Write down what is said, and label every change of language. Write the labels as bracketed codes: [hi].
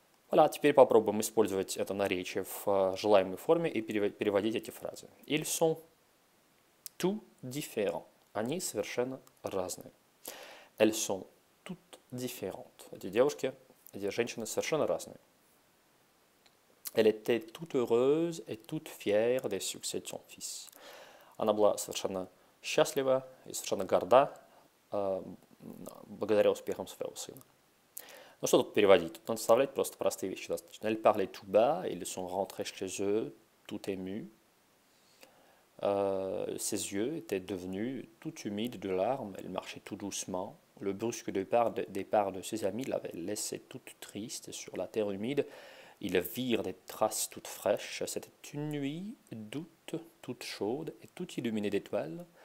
[ru] Voilà, теперь попробуем использовать это наречие в желаемой форме и переводить эти фразы. [fr] Ils sont tout différents. [ru] Они совершенно разные. [fr] Elles sont toutes différentes. [ru] Эти девушки, эти женщины совершенно разные. [fr] Elle était toute heureuse et toute fière des succès de son fils. [ru] Она была совершенно счастлива и совершенно горда благодаря успехам своего сына. Ну что тут переводить? Тут надо вставлять просто простые вещи достаточно. [fr] Elle parlait tout bas, ils sont rentrés chez eux, tout émus. Ses yeux étaient devenus tout humides de larmes, elle marchait tout doucement. Le brusque départ de ses amis l'avait laissée toute triste sur la terre humide. Ils virent des traces toutes fraîches. C'était une nuit d'août, toute chaude et toute illuminée d'étoiles.